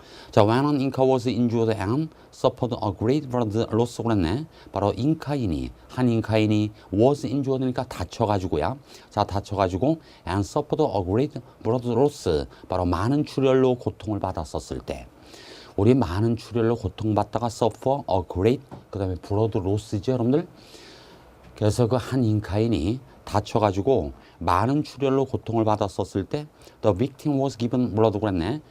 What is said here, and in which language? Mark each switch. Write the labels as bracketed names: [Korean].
[Korean] 자, [English] when an Inca was injured and suffered a great blood loss [Korean] 그랬네. 바로 한 잉카인이 [English] was injured [Korean] 니까 다쳐가지고야. 자, 다쳐가지고 [English] and suffered a great blood loss. [Korean] 바로 많은 출혈로 고통을 받았었을 때. 우리 많은 출혈로 고통받다가 [English] suffer a great, [Korean] 그 다음에 [English] blood loss [Korean] 죠, 여러분들. 그래서 그 한 잉카인이 다쳐가지고 많은 출혈로 고통을 받았었을 때 [English] the victim was given blood [Korean] 그랬네.